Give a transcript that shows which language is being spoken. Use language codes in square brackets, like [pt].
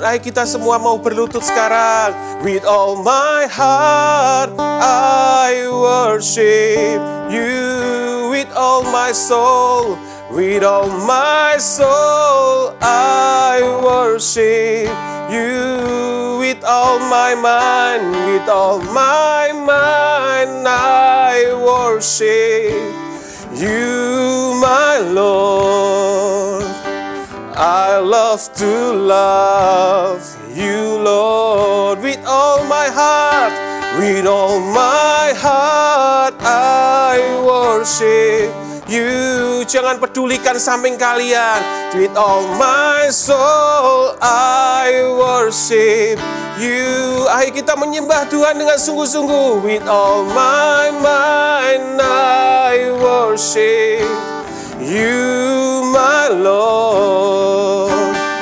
[id] Ayo kita semua mau berlutut sekarang. [en] With all my heart, I worship you. With all my soul, with all my soul, I worship You with all my mind, with all my mind, I worship you, my Lord. I love to love you, Lord, with all my heart, with all my heart, I worship you. [id] Jangan pedulikan samping kalian. [en] With all my soul, I worship you. [id] Ayo kita menyembah Tuhan dengan sungguh-sungguh. [en] With all my mind, I worship you, my Lord.